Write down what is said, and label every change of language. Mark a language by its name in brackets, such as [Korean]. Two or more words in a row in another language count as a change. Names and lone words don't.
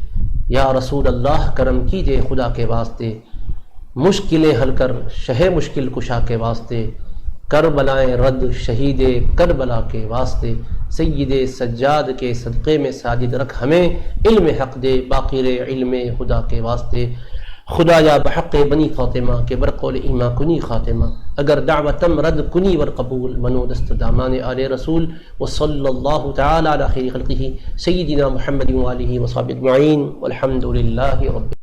[Arabic] یا رسول اللہ [Urdu] کرم کیجے خدا کے واسطے. مشکلیں حل کر شہ مشکل کشا کے واسطے. کربلائیں رد شہید کربلا کے واسطے. سید سجاد کے صدقے میں ساجد رکھ ہمیں. علم حق دے باقر علم خدا کے واسطے. [Persian] خدایا بحق بنی فاطمہ کے برقول ایما کنی خاتمہ. اگر دعوتم رد کنی ور قبول منو دست دامان آل رسول. [Arabic] وصلی اللہ تعالی علی خیر خلقہ سیدنا محمد وآلہ وصحبہ اجمعین والحمد للہ رب